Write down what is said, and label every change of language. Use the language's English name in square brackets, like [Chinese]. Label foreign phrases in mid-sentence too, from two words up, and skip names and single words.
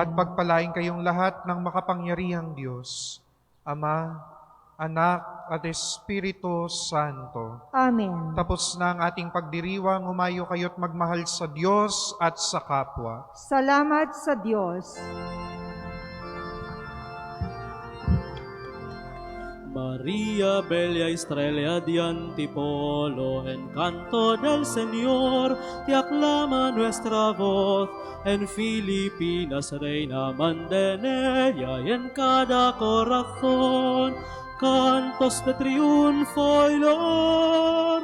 [Filipino] At pagpalain kayong lahat ng makapangyarihang Diyos, Ama, Anak, at Espiritu Santo. Amen. Tapos na ang ating pagdiriwang, humayo kayo't magmahal sa Diyos at sa kapwa. Salamat sa Diyos. [Spanish] María, bella estrella di Antipolo, encanto del Señor, te aclama nuestra voz. En Filipinas, reina, manda en ella y en cada corazón cantos de triunfo y loor.